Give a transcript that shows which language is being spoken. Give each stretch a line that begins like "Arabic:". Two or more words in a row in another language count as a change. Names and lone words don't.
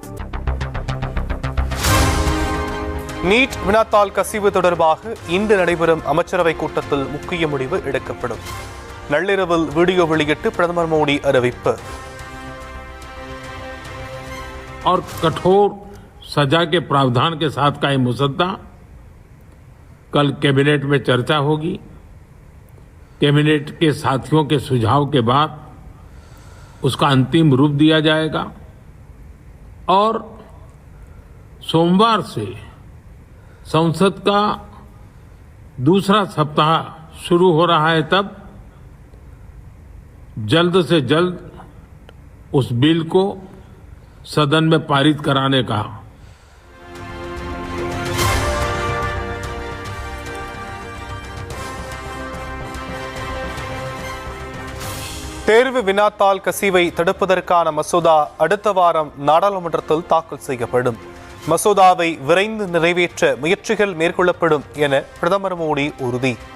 Tamil: நீட் வினாத்தாள் கசிவு தொடர்பாக இன்று நடைபெறும் அமைச்சரவை கூட்டத்தில் முக்கிய முடிவு எடுக்கப்படும். நள்ளிரவில் வீடியோ வெளியிட்டு பிரதமர் மோடி அறிவிப்பு.
Hindi: और कठोर सजा के प्रावधान के साथ का ये मुसद्दा कल कैबिनेट में चर्चा होगी. कैबिनेट के साथियों के सुझाव के बाद उसका अंतिम रूप दिया जाएगा और सोमवार से संसद का दूसरा सप्ताह शुरू हो रहा है. तब जल्द से जल्द उस बिल को सदन में पारित कराने का
Tamil: தேர்வு வினாத்தாள் கசிவை தடுப்பதற்கான மசோதா அடுத்த வாரம் நாடாளுமன்றத்தில் தாக்கல் செய்யப்படும். மசோதாவை விரைந்து நிறைவேற்ற முயற்சிகள் மேற்கொள்ளப்படும் என பிரதமர் மோடி உறுதி.